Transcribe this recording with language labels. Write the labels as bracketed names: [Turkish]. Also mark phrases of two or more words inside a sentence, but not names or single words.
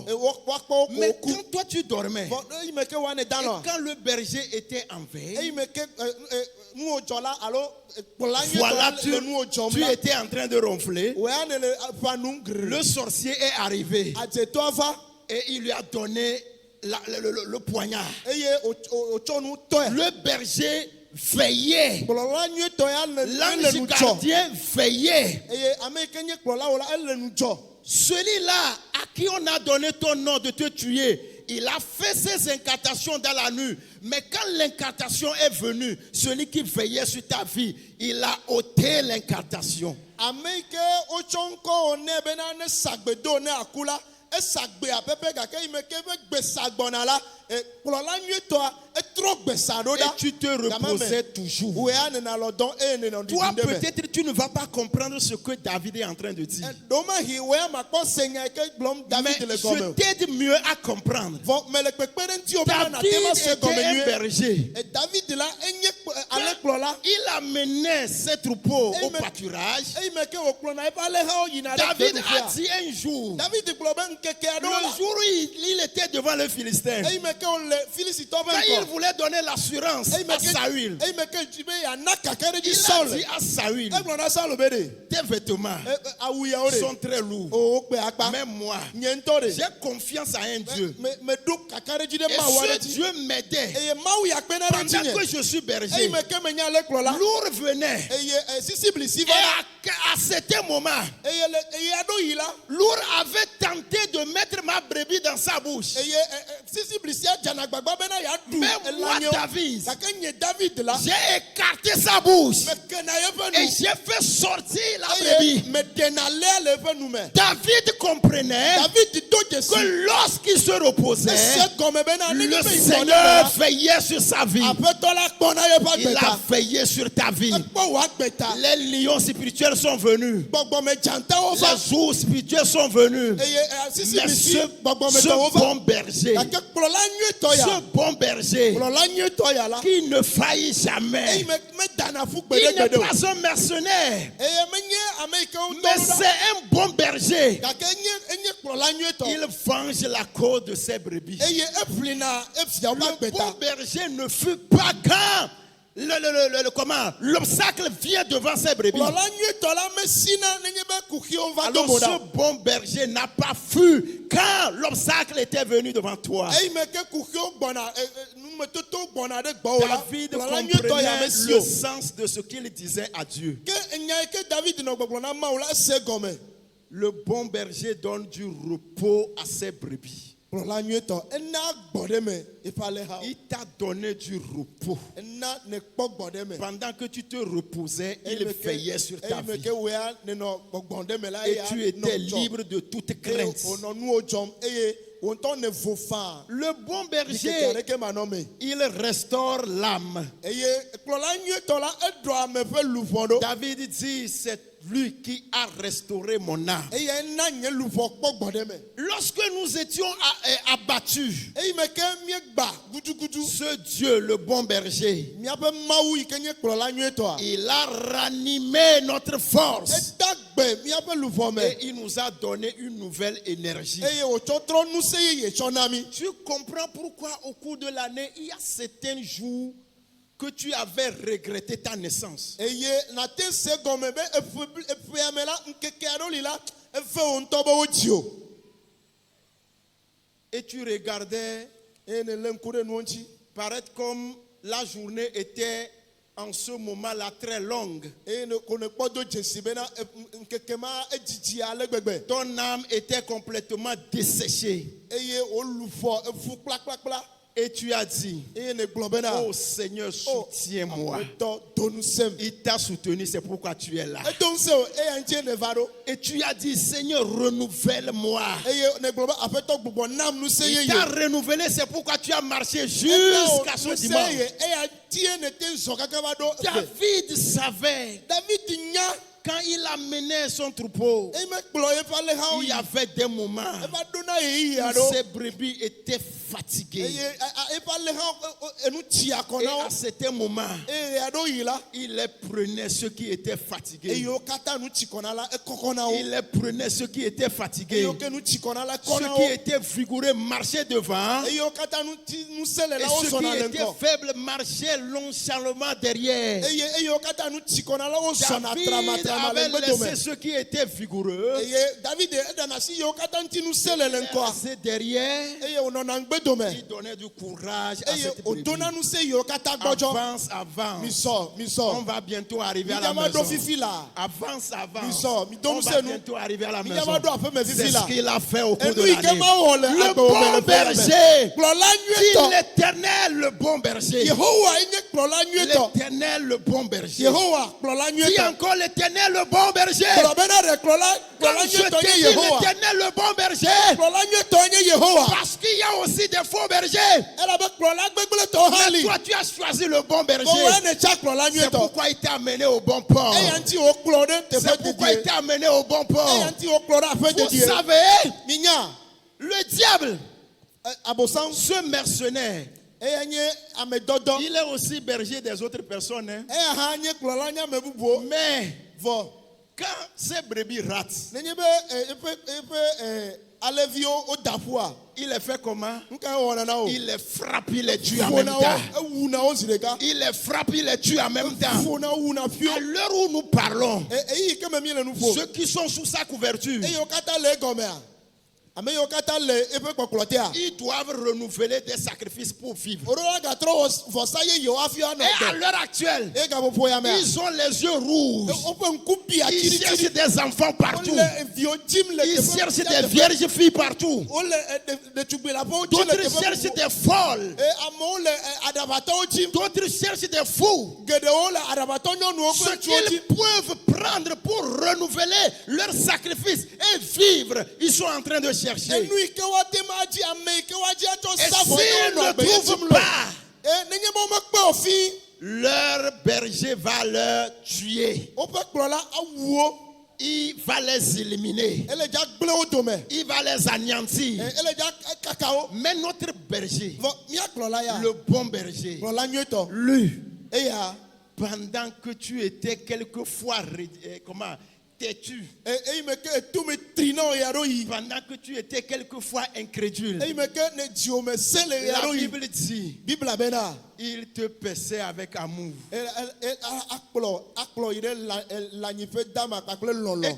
[French] Mais quand toi tu dormais, et quand le berger était en veille, voilà, tu étais en train de ronfler. Le sorcier est arrivé. Et il lui a donné le poignard. Le berger veillait. [Ewe] Kplɔla nyuietɔ ya le [French] L'ange [Ewe] nu dzɔ. [French] gardien veillait. [Ewe] Eye ame yi ke nye kplɔla wo la ele nu dzɔ. [French] Celui-là à qui on a donné ton nom de te tuer, il a fait ses incantations dans la nuit. Mais quand l'incantation est venue, celui qui veillait sur ta vie, il a ôté l'incantation. [Ewe] Ame yi ke wotsɔ ŋkɔ wo nɛ bena ne sagbe do ne aku la, esagbe apepe gake yi me ke be gbe sagbɔna la, kplɔla nyuietɔa etrɔ gbe sa ɖo [French] Et [Ewe] ɖa. [French] tu te reposais toujours. [Ewe] Wo ya nena lɔ dɔn eye nena [French] Toi, [Ewe] ɖiɖi ɖe me. [French] peut-être, tu ne vas pas comprendre ce que David est en train de dire. [Ewe] Domahi wo ya makpɔ senya yi ke gblɔm [French] Mais [Ewe] David le [French] je [Ewe] gɔme. [French] t'aide mieux à comprendre. [Ewe] Vɔ me le kpekpe ɖe ŋuti wo bena David nate ma se [French] était [Ewe] gɔme [French] un [Ewe] nyuie. [French] berger. [Ewe] David la enye ale kplɔla. [French] Il amenait ses troupeaux au Amen. pâturage. [Ewe] Eyi me ke wòkplɔna eƒe alẽhawo yina ɖe [French] David a [Ewe] gbeɖuƒea. [French] dit un jour, [Ewe] David gblɔ be ŋkeke aɖewo le la. [French] jour où il était devant le Philistin, [Ewe] Eyi me ke wòle Filistitɔ ƒe [French] quand il [Ewe] ŋkɔ. [French] voulait donner l'assurance [Ewe] Eyi me [French] à [Ewe] ke [French] Saül, [Ewe] eyi me ke dzi be yeana kakaɖedzi [French] il a [Ewe] Saul. [French] dit à Saül, [Ewe] Egblɔ na Saul be ɖe. [French] tes vêtements [Ewe] Awu yawo [French] sont [Ewe] ɖe. [French] très lourds. [Ewe] O wokpe akpa. [French] Mais moi, [Ewe] Nye ŋutɔ ɖe. [French] j'ai confiance à un Dieu. [Ewe] Meɖo kakaɖedzi [French] Et [Ewe] ɖe Mawu aɖe [French] ce [Ewe] dzi. [French] Dieu m'aidait. [Ewe] Eye Mawu ya kpe na ɖe [French] Pendant [Ewe] ŋutinye. [French] que je suis [Ewe] Eyi [French] berger, [Ewe] me ke menye ale kplɔla. [French] l'ours venait. [Ewe] Eye sisiblisi [French] Et [Ewe] va na. [French] à certain moment, [Ewe] Eye aɖo yi la. [French] l'ours avait tenté de mettre ma brebis dans sa bouche. [Ewe] Eye sisiblisia dzana gbagba bena yeaɖu [French] Mais moi, [Ewe] elãnyewo. [French] David, [Ewe] Gake nye David la. [French] j'ai écarté sa bouche [Ewe] Mekena yeƒe [French] et [Ewe] nu. [French] j'ai fait sortir la [Ewe] Eye [French] brebis. [Ewe] meɖena lé le eƒe nu me. [French] David comprenait [Ewe] David do dzesi. [French] que lorsqu'il se reposait, [Ewe] Ese gɔme bena ne [French] le [Ewe] nye be yi gbɔ ne [French] Seigneur [Ewe] la. [French] veillait sur sa vie. [Ewe] Aƒetɔ la kpɔna yeƒe [French] Il a [Ewe] agbeta. [French] veillé sur ta vie. [Ewe] Ekpɔ wò agbeta. [French] Les lions spirituels sont venus. [Ewe] Gbɔgbɔme dzantawo va. [French] Les ours spirituels sont venus. [Ewe] Eye [French] Mais [Ewe] sisiblisi [French] ce [Ewe] gbɔgbɔmetɔwo va. [French] bon berger, [Ewe] Gake kplɔla nyuietɔ [French] ce [Ewe] ya. [French] bon berger [Ewe] Kplɔla nyuietɔ ya la. [French] qui ne faillit [Ewe] Eyi [French] jamais, [Ewe] medana fu [French] il n'est [Ewe] gbeɖegbeɖe o. [French] pas un mercenaire, [Ewe] Eye menye ame yi ke [French] mais [Ewe] wotɔ ɖo [French] c'est [Ewe] ɖa. [French] un bon berger. [Ewe] Gake enye kplɔla nyuietɔ. [French] Il venge la cause de ses brebis. [Ewe] Eye eƒlina efiawo ƒe [French] Le bon [Ewe] agbeta. [French] berger ne fut pas quand comment l'obstacle vient devant ses brebis. [Ewe] Kplɔla nyuietɔ la mesina nenye be kuxiwo va do [French] Alors [Ewe] mo [French] ce [Ewe] ɖa. [French] bon berger n'a pas fui quand l'obstacle était venu devant toi. [Ewe] Eyi me ke kuxiwo gbɔna numetotowo gbɔna ɖe gbɔwò la. [French] David [Ewe] Kplɔla nyuietɔ ya [French] comprenait [Ewe] mesi [French] le [Ewe] o. [French] sens de ce qu'il disait à Dieu. [Ewe] Ke enya yi ke David nɔ gbɔgblɔ na Mawu la ese gɔme. [French] Le bon berger donne du repos à ses brebis. [Ewe] Kplɔla nyuietɔ ena gbɔ ɖe me eƒe alẽhawo. [French] Il t'a donné du repos. [Ewe] Ena ne kpɔ gbɔ ɖe me. [French] Pendant que tu te reposais, il veillait sur ta [Ewe] Eyi me [French] vie. [Ewe] ke wo ya nenɔ gbɔgbɔ ɖe me la. [French] Et [Ewe] eya [French] tu [Ewe] nɔ [French] étais [Ewe] dzɔ. [French] libre de toute [Ewe] Eye [French] crainte. [Ewe] wònɔ nuwo dzɔm eye wò ŋutɔ ne vo faa. [French] Le bon [Ewe] Nikeke [French] berger, [Ewe] aɖeke manɔ me. [French] il restaure l'âme. [Ewe] Eye kplɔla nyuietɔ la eɖɔ ame ƒe luʋɔ ɖo. [French] David dit, c'est lui qui a restauré mon âme. [Ewe] Eye ena nye luʋɔ kpɔ gbɔ ɖe me. [French] Lorsque nous étions abattus, [Ewe] Eyi me ke míegba gudugudu. [French] ce Dieu, le bon berger, [Ewe] Míaƒe Mawu yi ke nye kplɔla nyuietɔa. [French] il a ranimé notre force. [Ewe] Eda gbe míaƒe luʋɔ me. [French] Et il nous a donné une nouvelle énergie. [Ewe] Eye wòtsɔ trɔ ŋusẽ yeye tsɔ na mí. [French] Tu comprends pourquoi au cours de l'année, il y a certains jours que tu avais regretté ta naissance. [Ewe] Eye nate se gɔme be eƒea me la ŋkeke aɖewo li la efe wò ŋutɔ be wodzi o. [French] Et tu regardais [Ewe] Eye ne lé ŋku ɖe nuwo ŋuti. [French] paraître comme la journée était en ce moment-là très longue. [Ewe] Eye ne ko ne kpɔ do dzesi bena ŋkeke ma edzidzi ale gbegbe. [French] Ton âme était complètement desséchée. [Ewe] Eye wò luʋɔ efu kplakplakpla. [French] Et tu as dit, [Ewe] Eye ne gblɔ bena. [French] oh Seigneur, soutiens-moi. [Ewe] Aƒetɔ do ŋusẽm. [French] Il t'a soutenu, c'est pourquoi tu es là. [Ewe] Edo ŋusẽ o eya ŋutie ne va ɖo. [French] Et tu as dit, Seigneur, renouvelle-moi. [Ewe] Eye ne gblɔ be aƒetɔ gbugbɔ nam ŋusẽ [French] Il [Ewe] yeye. [French] t'a renouvelé, c'est pourquoi tu as marché [Ewe] Ena [French] jusqu'à ce [Ewe] ŋusẽ [French] dimanche. [Ewe] yeye eya tie ne te zɔ kaka va ɖo. [French] David savait, [Ewe] David nya. [French] quand il amenait son troupeau, [Ewe] Eyi mekplɔ yeƒe alẽhawo [French] il y [Ewe] yi. [French] avait des moments [Ewe] Eva ɖona yeyi [French] où [Ewe] aɖewo. [French] ses brebis étaient fatiguées. [Ewe] Eye eƒe alẽhawo enu tsi akɔ [French] Et [Ewe] na [French] à [Ewe] wo. [French] certains moments, [Ewe] Eye aɖewo yi la. [French] il les prenait ceux qui étaient fatigués. [Ewe] Eyiwo katã nu tsi kɔ na la ekɔkɔ na wo. [French] Il les prenait ceux qui étaient fatigués. [Ewe] Eyiwo ke nu tsi kɔ na la kɔ [French] Ceux [Ewe] na [French] qui [Ewe] wo. [French] étaient vigoureux marchaient devant. [Ewe] Eyiwo katã ŋusẽ le [French] Et [Ewe] la wo [French] ceux qui [Ewe] zɔna le [French] étaient [Ewe] ŋgɔ. [French] faibles marchaient nonchalamment derrière. [Ewe] Eyiwo katã nu tsi kɔ na la wo zɔna [French] David [Ewe] tramatrama le [French] avait [Ewe] gbe dome. [French] laissé ceux qui étaient vigoureux. [Ewe] Eye David eɖana si yiwo katã ŋuti ŋusẽ le ŋgɔ ŋkɔa [French] C'est derrière. [Ewe] eye wònɔna ŋgbedome [French] Il donnait du courage à [Ewe] eye [French] cette brebis. [Ewe] wòdona nu se yiwo katã gbɔdzɔ [French] Avance, avance. [Ewe] misɔ [French] On [Ewe] misɔ [French] va bientôt arriver à la [Ewe] midzama [French] maison. [Ewe] ɖo fifi la [French] Avance, avance. [Ewe] misɔ mido [French] On [Ewe] nu [French] va [Ewe] se nu [French] bientôt arriver à la maison. [Ewe] midzama ɖo aƒeme [French] C'est [Ewe] fifi [French] ce [Ewe] la [French] qu'il a fait au cours de [Ewe] enu yi ke [French] l'année. [Ewe] ma wɔ le [French] Le [Ewe] agbewome [French] bon [Ewe] le ƒe me [French] berger. [Ewe] kplɔla [French] Dit [Ewe] nyuietɔ [French] l'Éternel, le bon berger. [Ewe] yehowa enye kplɔla nyuietɔ [French] L'Éternel, le bon berger. [Ewe] yehowa kplɔla [French] Dis [Ewe] nyuietɔ [French] encore l'Éternel, le bon berger. [Ewe] kplɔ bena ɖe kplɔla [French] Quand [Ewe] kplɔla [French] je te [Ewe] nyuietɔ nye [French] dis [Ewe] yehowa [French] l'Éternel, le bon berger, [Ewe] kplɔla nyuietɔ nye yehowa [French] parce qu'il y a aussi des faux bergers. [Ewe] elabe kplɔla gbegblẽtɔ hã li [French] Toi, tu as choisi le bon berger. [Ewe] kɔwɔe ne tsa kplɔla [French] C'est [Ewe] nyuietɔ [French] pourquoi il t'a amené au bon port. [Ewe] eya ŋuti wòkplɔ ɖe teƒe [French] C'est pourquoi il [Ewe] dedie [French] t'a amené au bon port. [Ewe] eya ŋuti wòkplɔ ɖe aƒe [French] Vous [Ewe] dedie [French] savez, [Ewe] minya [French] le diable, [Ewe] abosam [French] ce mercenaire, [Ewe] eya nye amedɔdɔ [French] il est aussi berger des autres personnes. Hein. [Ewe] eya hã nye kplɔla nye ame bubuwo [French] Mais [Ewe] vɔ [French] quand ces brebis ratent, [Ewe] nenye be eƒe alẽviwo woda ƒua [French] il les fait comment? [Ewe] nu ka wɔna na wo [French] Il les frappe, il les tue en même [Ewe] ƒona [French] temps. [Ewe] wo ewuna wo zi ɖeka [French] Il les frappe, il les tue en même temps. [Ewe] ƒona wuna fio [French] À l'heure où nous parlons, [Ewe] eyi ke me mi le nu ƒom [French] ceux qui sont sous sa couverture, [Ewe] eye wo katã le egɔmea ame yiwo katã le eƒe kpɔkplɔtea [French] ils doivent renouveler des sacrifices pour vivre. [Ewe] woɖo la gatrɔ wɔ vɔsa yeyewo hafi anɔ [French] Et à [Ewe] gbe [French] l'heure actuelle, [Ewe] eye gaƒoƒo ya mea [French] ils ont les yeux rouges. [Ewe] woƒe ŋku bia [French] Ils cherchent [Ewe] tsiɖitsiɖi [French] des enfants partout. [Ewe] wole viwo dzim le [French] Ils cherchent des [Ewe] teƒe [French] vierges filles partout. [Ewe] wole ɖetugbi la ƒewo dzim le [French] D'autres [Ewe] teƒe [French] cherchent [Ewe] bubu. [French] des folles. [Ewe] Amewo le aɖabatɔwo dzim [French] D'autres cherchent des fous. [Ewe] geɖewo le aɖabatɔ nyɔnuwo [French] Ce [Ewe] kple ŋutsuwo [French] qu'ils [Ewe] dzim [French] peuvent prendre pour renouveler leur sacrifice et vivre, ils sont en train de chercher. [Ewe] enu yi ke woate ma dzi ame yi ke woadzi atsɔ [French] Et [Ewe] sa vɔ ne [French] s'ils [Ewe] wonɔ [French] ne [Ewe] agbe ye dzim [French] trouvent [Ewe] lo [French] pas, [Ewe] nenye be womekpe o fi [French] leur berger va leur tuer. [Ewe] woƒe kplɔla awu wo [French] Il va les éliminer. [Ewe] ele dza gblẽ wo dome [French] Il va les anéantir. [Ewe] ele dza kaka wo [French] Mais notre berger, [Ewe] vɔ mía kplɔla ya [French] le bon berger, [Ewe] kplɔla nyuietɔ [French] lui, [Ewe] eya [French] pendant que tu étais quelquefois têtu, [Ewe] eyi me ke etume tri na wo ya ɖo yi [French] pendant que tu étais quelquefois incrédule, [Ewe] eyi me ke ne dziwo me se le ya [French] la [Ewe] ɖo yi [French] Bible dit, [Ewe] bibla bena [French] il te paissait avec amour. [Ewe] akplɔ yi ɖe lãnyiƒe dama kpakple [French] Et [Ewe] lɔlɔ